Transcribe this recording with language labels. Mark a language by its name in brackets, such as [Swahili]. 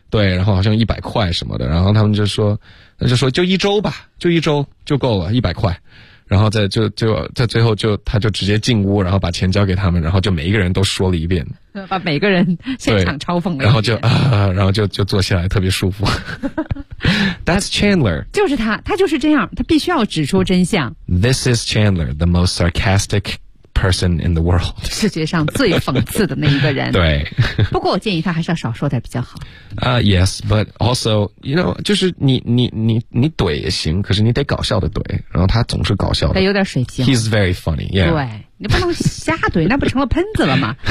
[Chinese] 对，然后好像100块什么的，然后他们就说，那就说就一周吧，就一周就够了，100块。然后在最后就他就直接进屋，然后把钱交给他们，然后就每一个人都说了一遍，把每个人现场嘲讽了一遍，然后就坐下来特别舒服。 [English] That's Chandler， [Chinese] 就是他就是这样，他必须要指出真相。 [English] This is Chandler, the most sarcastic person in the world， [Chinese] 世界上最讽刺的那一个人。对，不过我建议他还是要少说点比较好。 [English] Yes, but also, you know, [Chinese] 就是你怼也行，可是你得搞笑的怼，然后他总是搞笑的，他有点水晶。 [English] He's very funny, yeah. [Chinese] 对，你不能瞎怼，那不成了喷子了吗？